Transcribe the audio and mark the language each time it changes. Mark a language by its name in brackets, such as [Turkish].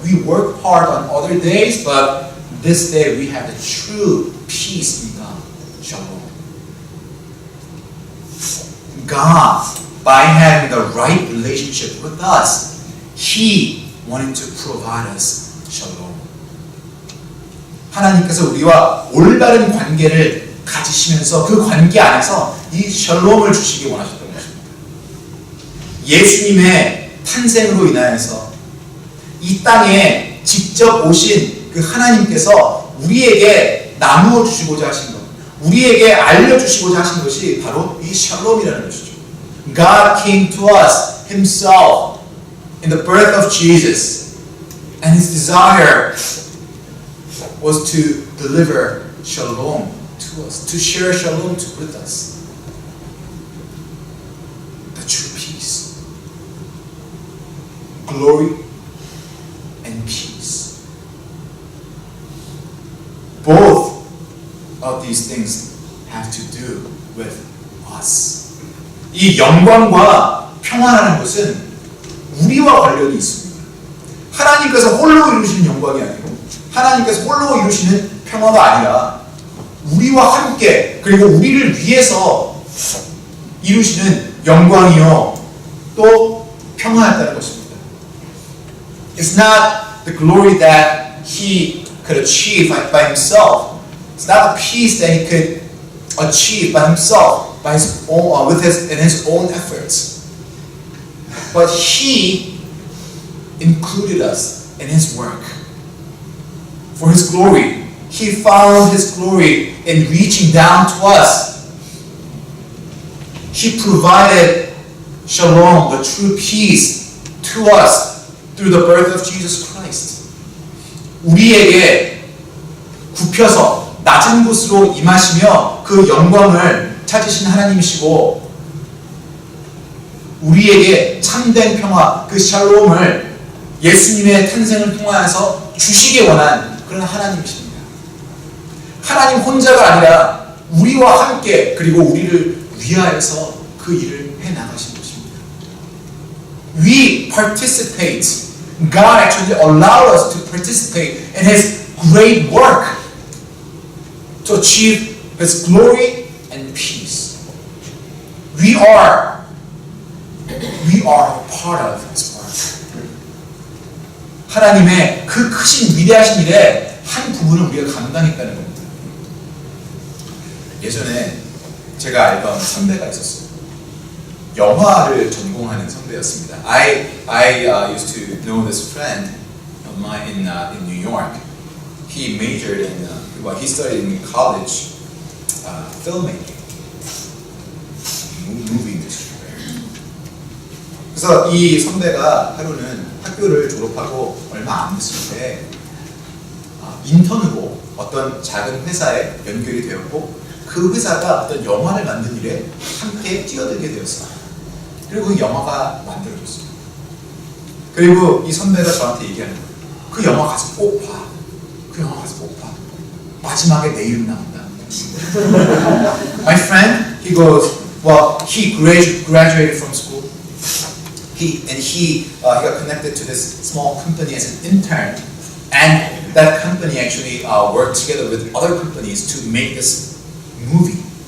[English] We work hard on other days, but this day we have the true peace in God. Shalom. God, by having the right relationship with us, He wanted to provide us shalom. [Korean] 하나님께서 우리와 올바른 관계를 가지시면서 그 관계 안에서 이 샬롬을 주시기 원하셨던 것입니다. 예수님의 탄생으로 인하여서 이 땅에 직접 오신 그 하나님께서 우리에게 나누어 주시고자 하신 것, 우리에게 알려주시고자 하신 것이 바로 이 샬롬이라는 것이죠. [English] God came to us Himself in the birth of Jesus, and His desire was to deliver shalom to us, to share shalom with us. The true peace. glory and peace. Both of these things have to do with us. [Korean] 이 영광과 평화라는 것은 우리와 관련이 있습니다. 하나님께서 홀로 이루시는 영광이 아니고 하나님께서 홀로 이루시는 평화가 아니라 우리와 함께 그리고 우리를 위해서 이루시는 영광이요 또 평화였다는 것입니다. [English] It's not the glory that he could achieve by himself. It's not the peace that he could achieve by himself, by his own, in his own efforts. But he included us in his work. For his glory. He found his glory in reaching down to us. He provided shalom, the true peace, to us through the birth of Jesus Christ. [Korean] 우리에게 굽혀서 낮은 곳으로 임하시며 그 영광을 찾으신 하나님이시고 우리에게 참된 평화, 그 샬롬을 예수님의 탄생을 통하여서 주시기 원한 그런 하나님이십니다. 하나님 혼자가 아니라 우리와 함께 그리고 우리를 위하여서 그 일을 해나가신 것입니다. [English] We participate. God actually allowed us to participate in His great work to achieve His glory and peace. We are part of His work. [Korean] 하나님의 그 크신 위대하신 일의 한 부분을 우리가 감당했다는 겁니다. 예전에 제가 알던 선배가 있었어요. 영화를 전공하는 선배였습니다. [English] I used to know this friend of mine in New York. He majored in he studied in college filmmaking, movie industry. [Korean] 그래서 이 선배가 하루는 학교를 졸업하고 얼마 안 됐을 때 인턴으로 어떤 작은 회사에 연결이 되었고 그 회사가 어떤 영화를 만든 일에 함께 뛰어들게 되었어요. 그리고 그 영화가 만들어졌어요. 그리고 이 선배가 저한테 얘기하는 거예요. 그 영화 가서 꼭 봐. 그 영화 가서 꼭 봐. 마지막에 내 이름 나온다. [English] My friend, he goes, well, he graduated from school. He got connected to this small company as an intern, and that company actually worked together with other companies to make this movie.